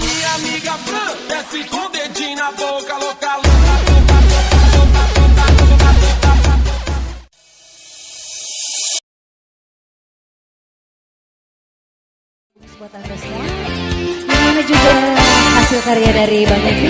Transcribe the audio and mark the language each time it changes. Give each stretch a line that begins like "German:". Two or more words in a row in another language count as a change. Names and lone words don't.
Portuguese: amiga Fran, desce com o dedinho na boca, louca, louca.
Indonesian: Buat Anda semua, dimana juga hasil karya dari Bang Evi.